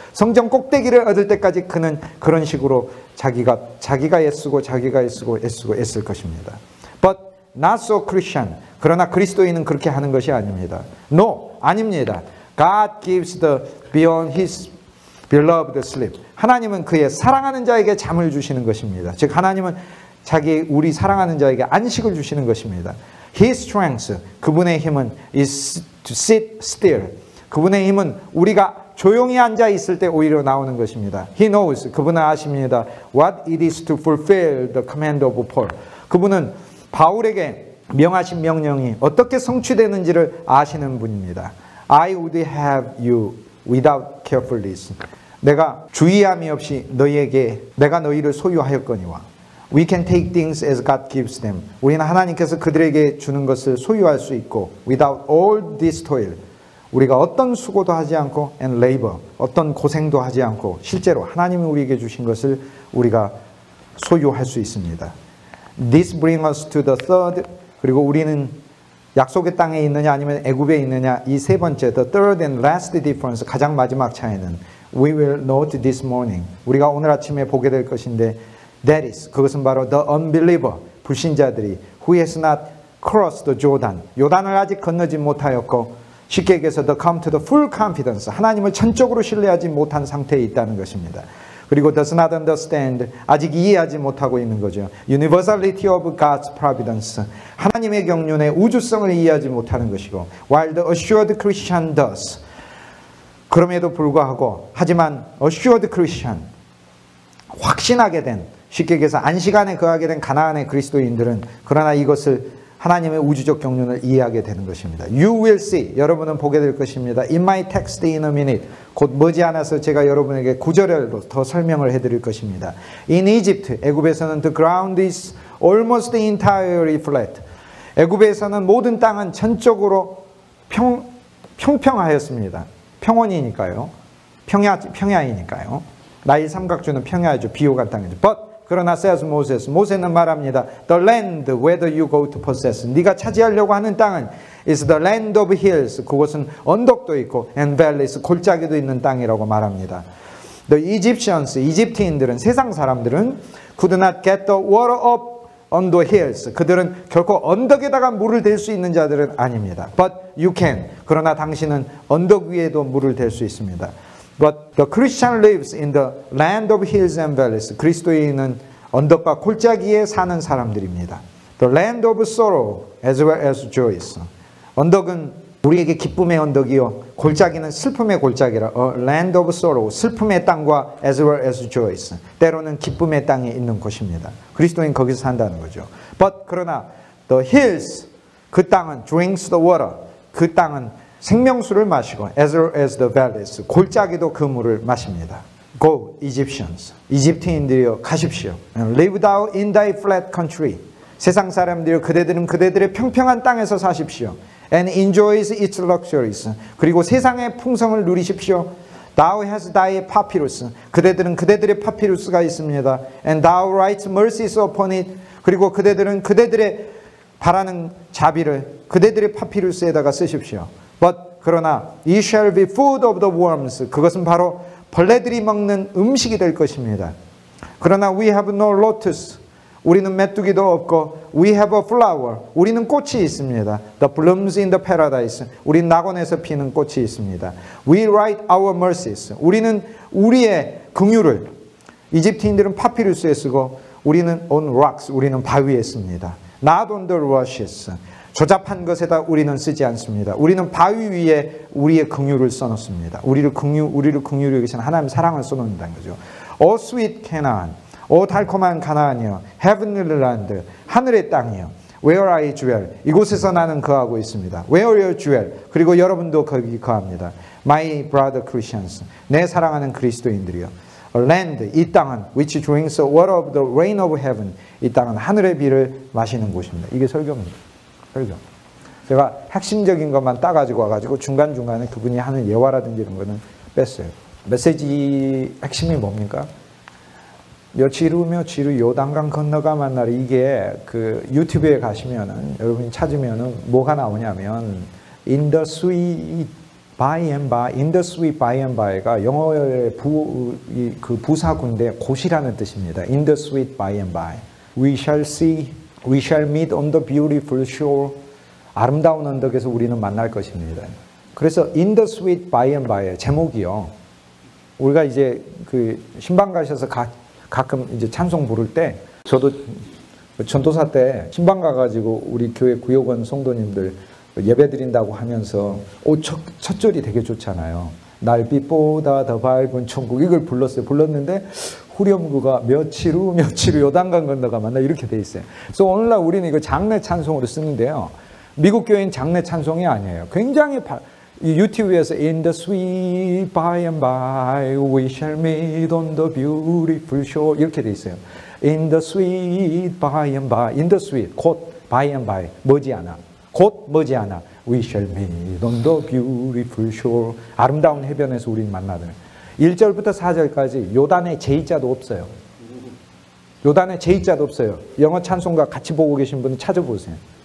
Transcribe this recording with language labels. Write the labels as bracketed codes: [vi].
[ko] 성전 꼭대기를 얻을 때까지 그는 그런 식으로 자기가 애쓰고 애쓸 것입니다. [en] But not so Christian. [ko] 그러나 그리스도인은 그렇게 하는 것이 아닙니다. No, 아닙니다. [en] God gives the beyond his beloved sleep. [ko] 하나님은 그의 사랑하는 자에게 잠을 주시는 것입니다. 즉 하나님은 우리 사랑하는 자에게 안식을 주시는 것입니다. [en] His strength, [ko] 그분의 힘은 [en] is to sit still. [ko] 그분의 힘은 우리가 조용히 앉아 있을 때 오히려 나오는 것입니다. [en] He knows, [ko] 그분은 아십니다. [en] What it is to fulfill the command of Paul. [ko] 그분은 바울에게 명하신 명령이 어떻게 성취되는지를 아시는 분입니다. [en] I would have you without carefulness. [ko] 내가 주의함이 없이 내가 너희를 소유하였거니와. [en] We can take things as God gives them. [ko] 우리는 하나님께서 그들에게 주는 것을 소유할 수 있고 [en] without all this toil. [ko] 우리가 어떤 수고도 하지 않고 [en] and labor. [ko] 어떤 고생도 하지 않고 실제로 하나님이 우리에게 주신 것을 우리가 소유할 수 있습니다. [en] This brings us to the third. [ko] 그리고 우리는 약속의 땅에 있느냐 아니면 애굽에 있느냐 이 세 번째 [en] the third and last difference [ko] 가장 마지막 차이는 [en] we will note this morning [ko] 우리가 오늘 아침에 보게 될 것인데 [en] that is [ko] 그것은 바로 [en] the unbeliever [ko] 불신자들이 [en] who has not crossed the Jordan [ko] 요단을 아직 건너지 못하였고 쉽게 얘기해서 [en] the come to the full confidence [ko] 하나님을 전적으로 신뢰하지 못한 상태에 있다는 것입니다. 그리고 [en] does not understand [ko] 아직 이해하지 못하고 있는 거죠. [en] Universality of God's providence [ko] 하나님의 경륜의 우주성을 이해하지 못하는 것이고 [en] while the assured Christian does [ko] 그럼에도 불구하고 하지만 [en] assured Christian [ko] 확신하게 된 쉽게 얘기해서 안식안에 거하게 된 가나안의 그리스도인들은 그러나 이것을 하나님의 우주적 경륜을 이해하게 되는 것입니다. [en] You will see. [ko] 여러분은 보게 될 것입니다. [en] In my text in a minute. [ko] 곧 머지않아서 제가 여러분에게 구절로 더 설명을 해드릴 것입니다. [en] In Egypt, [ko] 애굽에서는 [en] the ground is almost entirely flat. [ko] 애굽에서는 모든 땅은 전적으로 평평하였습니다. 평원이니까요. 평야이니까요. 나일 삼각주는 평야이죠. 비옥한 땅이죠. [en] But [ko] 그러나 [en] says Moses, [ko] 모세는 말합니다. [en] The land whether you go to possess. [ko] 네가 차지하려고 하는 땅은 [en] is the land of hills. [ko] 그곳은 언덕도 있고 [en] and valleys, [ko] 골짜기도 있는 땅이라고 말합니다. [en] The Egyptians, [ko] 이집트인들은 세상 사람들은 [en] could not get the water up on the hills. [ko] 그들은 결코 언덕에다가 물을 댈 수 있는 자들은 아닙니다. [en] But you can. [ko] 그러나 당신은 언덕 위에도 물을 댈 수 있습니다. [en] But the Christian lives in the land of hills and valleys. [ko] 그리스도인은 언덕과 골짜기에 사는 사람들입니다. [en] The land of sorrow as well as joys. [ko] 언덕은 우리에게 기쁨의 언덕이요, 골짜기는 슬픔의 골짜기라. [en] Land of sorrow, [ko] 슬픔의 땅과 [en] as well as joys. [ko] 때로는 기쁨의 땅에 있는 곳입니다. 그리스도인 거기서 산다는 거죠. [en] But [ko] 그러나 [en] the hills, [ko] 그 땅은 [en] drinks the water. [ko] 그 땅은 생명수를 마시고 [en] as well as the valleys, [ko] 골짜기도 그 물을 마십니다. [en] Go, Egyptians. [ko] 이집트인들이여 가십시오. [en] And live thou in thy flat country. [ko] 세상 사람들이여 그대들은 그대들의 평평한 땅에서 사십시오. [en] And enjoys its luxuries. [ko] 그리고 세상의 풍성을 누리십시오. [en] Thou hast thy papyrus. [ko] 그대들은 그대들의 파피루스가 있습니다. [en] And thou writes mercies upon it. [ko] 그리고 그대들은 그대들의 바라는 자비를 그대들의 파피루스에다가 쓰십시오. [en] But [ko] 그러나 [en] ye shall be food of the worms. [ko] 그것은 바로 벌레들이 먹는 음식이 될 것입니다. 그러나 [en] we have no lotus. [ko] 우리는 메뚜기도 없고 [en] we have a flower. [ko] 우리는 꽃이 있습니다. [en] The blooms in the paradise. [ko] 우리는 낙원에서 피는 꽃이 있습니다. [en] We write our mercies. [ko] 우리는 우리의 긍휼을, 이집트인들은 파피루스에 쓰고 우리는 [en] on rocks. [ko] 우리는 바위에 씁니다. [en] Not on the rushes. [ko] 조잡한 것에다 우리는 쓰지 않습니다. 우리는 바위 위에 우리의 긍휼을 써놓습니다. 우리를 긍휼히 여기시는 하나님의 사랑을 써놓는다는 거죠. [en] O sweet Canaan, [ko] 오 달콤한 가나안이여, [en] heavenly land, [ko] 하늘의 땅이여, [en] where I dwell, [ko] 이곳에서 나는 거하고 있습니다. [en] Where you dwell, [ko] 그리고 여러분도 거기 거합니다. [en] My brother Christians, [ko] 내 사랑하는 그리스도인들이여. [en] A land, [ko] 이 땅은 [en] which drinks the water of the rain of heaven, [ko] 이 땅은 하늘의 비를 마시는 곳입니다. 이게 설교입니다. 설교. 제가 핵심적인 것만 따가지고 와가지고 중간중간에 그분이 하는 예화라든지 이런 거는 뺐어요. 메시지 핵심이 뭡니까? 며칠 후 요단강 건너가 만날, 이게 그 유튜브에 가시면은 여러분이 찾으면은 뭐가 나오냐면 [en] in the sweet by and by, [ko] in the sweet by and by가 영어의 그 부사군데 곧이라는 뜻입니다. [en] in the sweet by and by. We shall see, we shall meet on the beautiful shore. [ko] 아름다운 언덕에서 우리는 만날 것입니다. 그래서 [en] in the sweet by and by [ko] 의 제목이요. 우리가 이제 그 신방 가셔서 가끔 이제 찬송 부를 때, 저도 전도사 때 신방 가가지고 우리 교회 구역원 성도님들 예배 드린다고 하면서 첫 절이 되게 좋잖아요. 날빛보다 더 밝은 천국, 이걸 불렀어요. 불렀는데 후렴구가 며칠 후 요단강 건너가 만나, 이렇게 돼 있어요. 그래서 오늘날 우리는 이거 장례 찬송으로 쓰는데요. 미국 교회는 장례 찬송이 아니에요. 굉장히 유튜브에서 [en] in the sweet by and by we shall meet on the beautiful shore [ko] 이렇게 돼 있어요. [en] in the sweet by and by, in the sweet [ko] 곧 [en] by and by [ko] 머지않아, 곧 머지않아 [en] we shall meet on the beautiful shore, [ko] 아름다운 해변에서 우리는 만나는. 1절부터 4절까지 요단의 제이자도 없어요. 요단의 제이자도 없어요. 영어 찬송가 같이 보고 계신 분은 찾아보세요.